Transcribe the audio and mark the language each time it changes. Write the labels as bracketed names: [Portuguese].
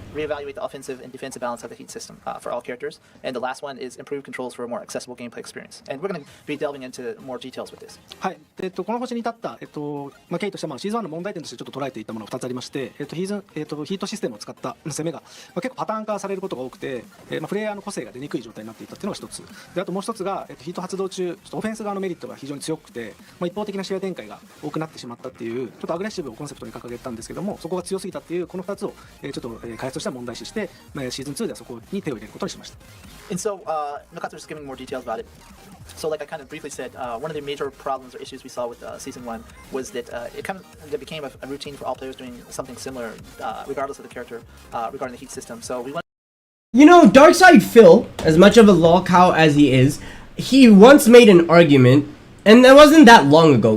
[English] Reevaluate the offensive and defensive balance of the heat system for all characters. And the last one is improve controls for a more accessible gameplay experience. And we're going to be delving into more details with this. [Japanese] はい。この星に至った、経緯としては、シーズン1の問題点としてちょっと捉えていたものが2つありまして、ヒートシステムを使った攻めが、結構パターン化されることが多くて、プレイヤーの個性が出にくい状態になっていたっていうのが一つ。で、あともう一つが、ヒート発動中、ちょっとオフェンス側のメリットが非常に強くて、一方的な試合展開が多くなってしまったっていう、ちょっとアグレッシブをコンセプトに掲げてたんですけども、そこが強すぎたっていう、この2つを、ちょっと開発としては問題視して、シーズン2ではそこに手を入れることにしました。 [English] And so, Nakatsu's giving more details about it. So, like I kind of briefly said, one of the major problems or issues we saw with Season 1 was that it became a routine for all players doing something similar, regardless of the character, regarding the heat system. So we went. You know, Darkside Phil, as much of a lolcow as he is, he once made an argument, and that wasn't that long ago.